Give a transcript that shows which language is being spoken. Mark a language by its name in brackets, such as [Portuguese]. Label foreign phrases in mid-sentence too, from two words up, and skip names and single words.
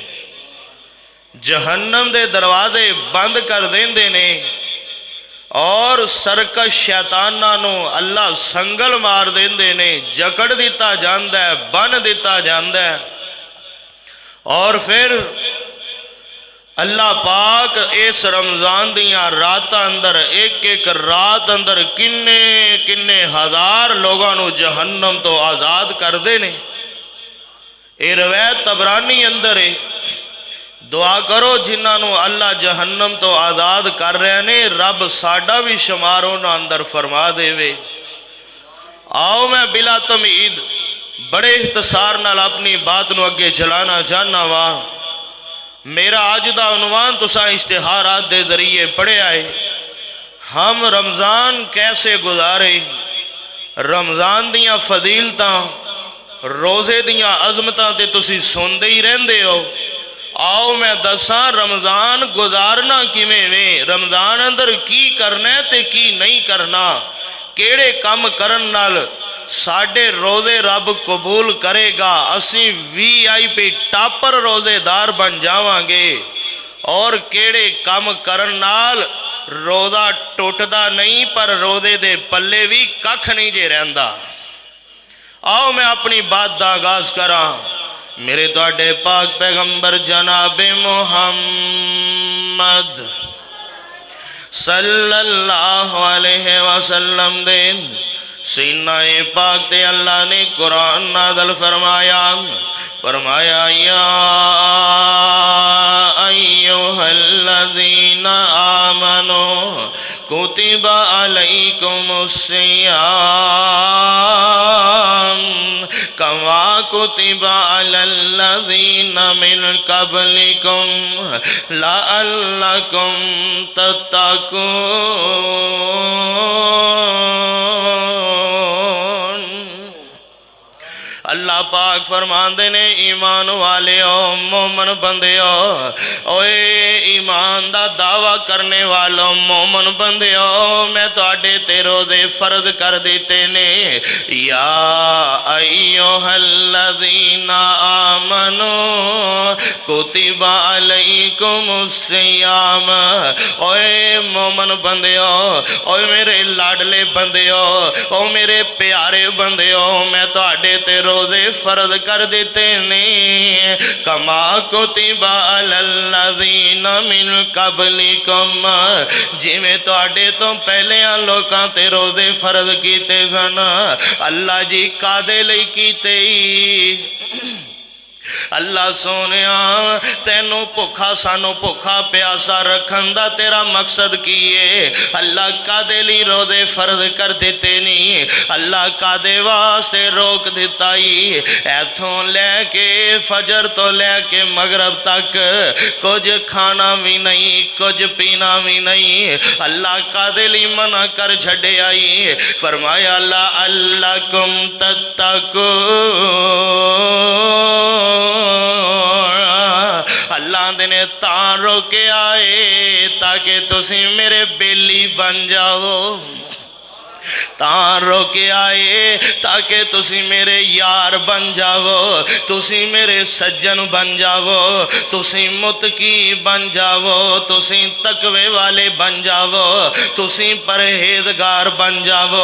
[Punjabi] جہنم دے دروازے بند کر دیندے نے اور سرکش شیطاناں نوں اللہ سنگل مار دیندے نے، جکڑ دتا جاندا ہے، بن دتا جاندا ہے. اور فیر اللہ پاک اس رمضان دیاں رات اندر اک اک رات اندر کنے کنے ہزار لوگوں کو جہنم توں آزاد کرتے نے. یہ روایت طبرانی اندر ہے. دعا کرو جنہوں نے اللہ جہنم توں آزاد کر رہے نے، رب ساڈا بھی شمار انہاں اندر فرما دیوے. آؤ میں بلا تمہید بڑے اختصار نال اپنی بات نوں اگے چلانا چاہنا وا. میرا اج کا عنوان تساں اشتہارات کے ذریعے پڑھیا ہے, [Urdu] ہم رمضان کیسے گزارے, [Punjabi] رمضان دیاں فضیلتاں، روزے دیاں عظمتاں تے تسی سنتے ہی رہندے ہو. آؤ میں دساں رمضان گزارنا کویں وے، رمضان اندر کی کرنا ہے تے کی نہیں کرنا، کیہڑے کام کرن نال ساڈے روزے رب قبول کرے گا، اسی [English] VIP topper [Punjabi] روزے دار بن جاواں گے، اور کیہڑے کام کرن نال روزہ ٹٹدا نہیں پر روزے دے پلے بھی ککھ نہیں جے رہندا. آؤ میں اپنی بات دا آغاز کراں. میرے تہاڈے پاک پیغمبر جنابِ محمد [Arabic] صلى الله عليه وسلم [Punjabi] دے سینۂ پاک تے اللہ نے قرآن نازل فرمایا، فرمایا یا [Arabic] أيها الذين آمنوا كتب عليكم الصيام كما كتب على الذين من قبلكم لعلكم تتقون. [Punjabi] اللہ پاک فرماتے نے ایمان والے ہو، مومن بندے ہو، اوئے ایمان دا دعویٰ کرنے والوں مومن بندے ہو، میں تہاڈے تے روزے فرض کر دتے نے. [Arabic] يا أيها الذين آمنوا كتب عليكم الصيام, [Punjabi] اوئے مومن بندے ہو، اوئے میرے لاڈلے بندے ہو، او میرے پیارے بندے ہو، میں تہاڈے تے روزے فرض کر دتے نے. [Arabic] كما كتب على الذين من قبلكم, [Punjabi] جویں تہاڈے توں پہلیاں لوکاں تے روزے فرض کیتے سن. اللہ جی کاہدے لئی کیتے? اللہ سوہنیا تینوں بھکھا سانوں بھکھا پیاسا رکھن دا تیرا مقصد کی ہے? اللہ کاہدے لئی روزے فرض کر دتے نہیں? اللہ کاہدے واسطے روک دتا ہی? ایتھوں لے کے فجر توں لے کے مغرب تک کجھ کھانا بھی نہیں، کجھ پینا بھی نہیں. اللہ کاہدے لئی منع کر چھڈے آئی? فرمایا اللہ اللہ [Arabic] كم تتقو, [Punjabi] اللہ نے تاں روکے آئے تاکہ تسی میرے بیلی بن جاؤ, تاں روکے آئے تاکہ تسی میرے یار بن جاؤ، تسی میرے سجن بن جاؤ، تسی متقی بن جاؤ، تسی تقوے والے بن جاؤ، تسی پرہیزگار بن جاؤ.